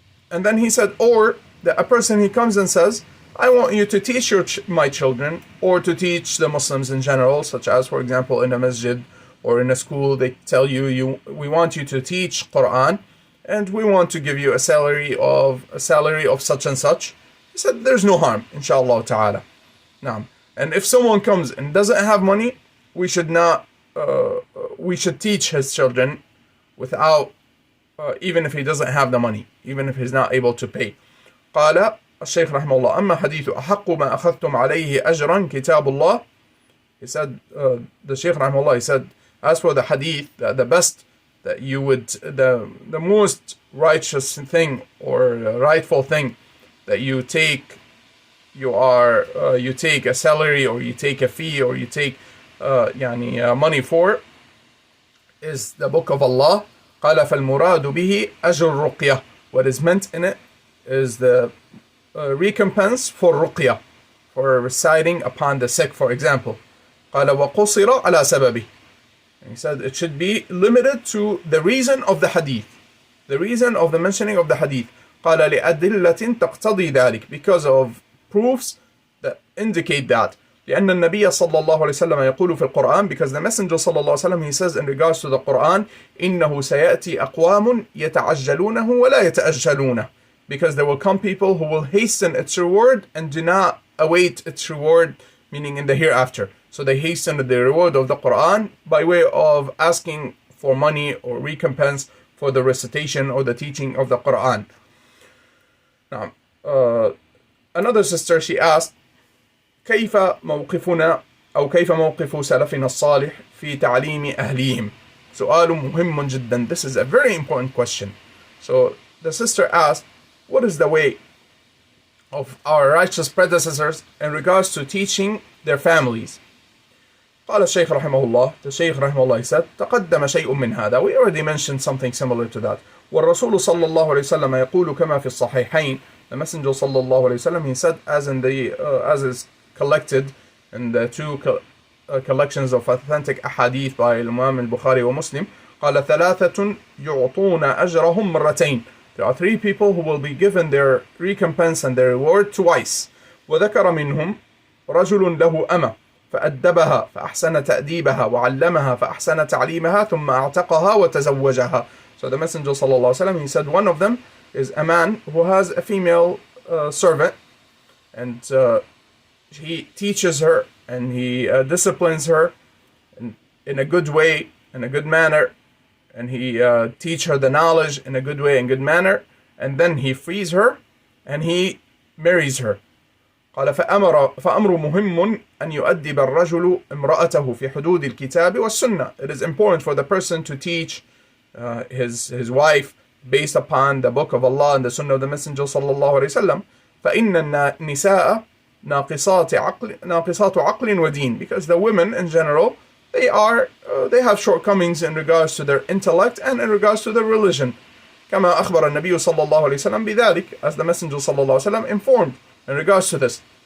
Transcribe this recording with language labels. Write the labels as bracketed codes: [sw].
[en] And then he said, or a person, he comes and says, I want you to teach my children, or to teach the Muslims in general, such as, for example, in a masjid or in a school, they tell you, we want you to teach Quran, and we want to give you a salary of such and such. He said, there's no harm, inshallah ta'ala. Now, and if someone comes and doesn't have money, we should not we should teach his children without even if he doesn't have the money, even if he's not able to pay. [ar] قال الشيخ رحمه الله أما حديث أحق ما أخذتم عليه أجرا كتاب الله. [en] He said, the Shaykh رحمه الله, he said, as for the hadith, the best that you would, the most righteous thing or rightful thing that you take, you take a salary or you take a fee or you take money for, is the book of Allah. [ar] قال فالمراد به أجر الرقية. [en] What is meant in it is the recompense for ruqya, for reciting upon the sick, for example. [ar] قال وقصر على سببه. [en] And he said it should be limited to the reason of the hadith, the reason of the mentioning of the hadith. [ar] قال لأدلة تقتضي ذلك, [en] because of proofs that indicate that. [ar] لأن النبي صلى الله عليه وسلم يقول في القرآن, [en] because the Messenger صلى الله عليه وسلم, he says in regards to the Quran, [ar] إنه سيأتي أقوام يتعجلونه ولا يتأجلونه, [en] because there will come people who will hasten its reward and do not await its reward, meaning in the hereafter. So they hasten the reward of the Quran by way of asking for money or recompense for the recitation or the teaching of the Quran. Now, another sister, she asked, [ar] كيف موقفنا أو كيف موقف سلفنا الصالح في تعليم أهليهم؟ سؤال مهم جدا. [en] This is a very important question. So the sister asked, what is the way of our righteous predecessors in regards to teaching their families? [ar] قال الشيخ رحمه الله, [en] the Shaykh رحمه الله said, [ar] تقدم شيء من هذا. [en] We already mentioned something similar to that. [ar] والرسول صلى الله عليه وسلم يقول كما في الصحيحين. [en] The Messenger صلى الله عليه وسلم, he said, as is collected in the two collections of authentic ahadith by Imam al-Bukhari wa Muslim, [ar] قال ثلاثة يعطون أجرهم مرتين. [en] There are three people who will be given their recompense and their reward twice. [ar] وذكر منهم رجل له أمة فأدبها فأحسن تأديبها وعلمها فأحسن تعليمها ثم أعتقها وتزوجها. [en] So the Messenger صلى الله عليه وسلم, he said one of them is a man who has a female servant, and he teaches her and he disciplines her in a good way, in a good manner, and he teach her the knowledge in a good way and good manner, and then he frees her and he marries her. [ar] قال فأمر مهم أن يؤدب الرجل امرأته في حدود الكتاب والسنة. [en] It is important for the person to teach his wife based upon the book of Allah and the sunnah of the Messenger صلى الله عليه وسلم. [ar] فإن النساء ناقصات عقل ودين, [en] because the women in general, they have shortcomings in regards to their intellect and in regards to their religion. [ar] كما أخبر النبي صلى الله عليه وسلم بذلك, [en] as the Messenger صلى الله عليه وسلم informed in regards to this.